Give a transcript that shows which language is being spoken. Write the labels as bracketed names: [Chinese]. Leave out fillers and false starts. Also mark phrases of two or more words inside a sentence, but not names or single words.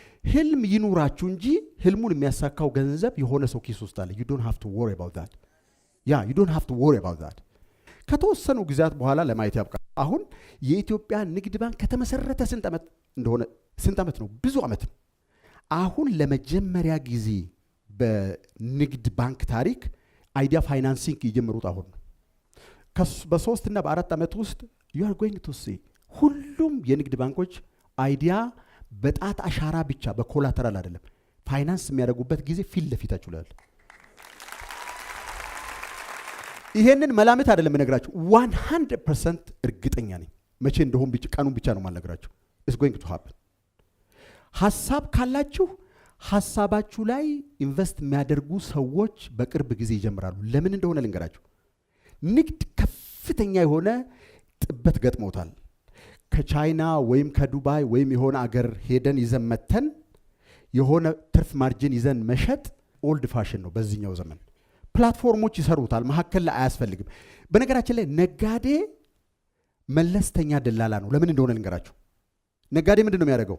[Amharic] ህልም ይኑራችሁ እንጂ ህልሙን የሚያሳካው ገንዘብ የሆነ ሰው ኪስ ውስጥ አለ። [English] you don't have to worry about that you don't have to worry about that። [Amharic] ከተወሰኑ ጊዜያት በኋላ ለማየት ያብቃ። አሁን የኢትዮጵያ ንግድ ባንክ ከተመሰረተ ስንት ዓመት ነው? ብዙ ዓመት ነው። አሁን ለመጀመሪያ ጊዜ በንግድ ባንክ ታሪክ [English] idea financing [Amharic] የጀመሩት አሁን ነው። በ3 እና በ4 ዓመት ውስጥ [English] you are going to see [Amharic] ሁሉም የንግድ ባንኮች አይዲያ በጣት አሻራ ብቻ በኮላተራል አይደለም ፋይናንስ የሚያደርጉበት ጊዜ ፊት ለፊታችሁ ላይ አለ። ይሄንን መላምት አይደለም እነግራችሁ 100% እርግጠኛ ነኝ። መቼ እንደሆነ ቀኑን ብቻ ነው ማልነግራችሁ። [English] it's going to happen። [Amharic] ሐሳብ ካላችሁ ሐሳባችሁ ላይ ኢንቨስት የሚያደርጉ ሰዎች በቅርብ ጊዜ ይጀምራሉ። ለምን እንደሆነ ልንገራችሁ። ንግድ ከፍተኛ የሆነ ጥበት ገጥሞታል። ከቻይና ወይም ከዱባይ ወይም የሆነ አገር ሄደን ይዘን መተን የሆነ ትርፍ ማርጂን ይዘን መሸጥ [English] old fashion [Amharic] ነው በዚህኛው ዘመን። ፕላትፎርሞች ይሰሩታል፣ መሀከል ላይ አያስፈልግም። በነገራችን ላይ ነጋዴ መለስተኛ ደላላ ነው። ለምን እንደሆነ ልንገራችሁ። ነጋዴ ምንድን ነው የሚያደርገው?